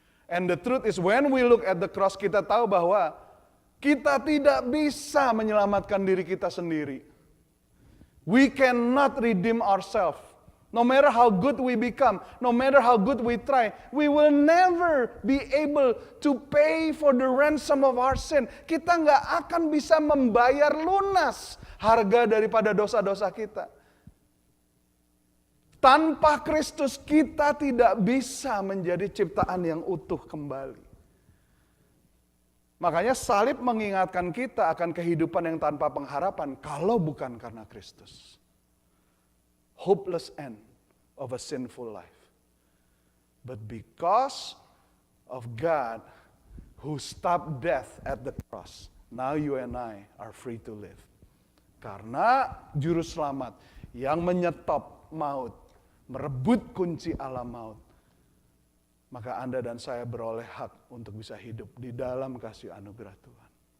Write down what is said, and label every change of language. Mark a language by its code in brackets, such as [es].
[en] And the truth is when we look at the cross, [id] kita tahu bahwa kita tidak bisa menyelamatkan diri kita sendiri. [en] We cannot redeem ourselves. No matter how good we become, no matter how good we try, we will never be able to pay for the ransom of our sin. [id] Kita nggak akan bisa membayar lunas harga daripada dosa-dosa kita. Tanpa Kristus kita tidak bisa menjadi ciptaan yang utuh kembali. Makanya salib mengingatkan kita akan kehidupan yang tanpa pengharapan kalau bukan karena Kristus. [en] Hopeless end of a sinful life. But because of God who stopped death at the cross, now you and I are free to live. [id] Karena juru selamat yang menyetop maut, merebut kunci alam maut, maka Anda dan saya beroleh hak untuk bisa hidup di dalam kasih anugerah Tuhan.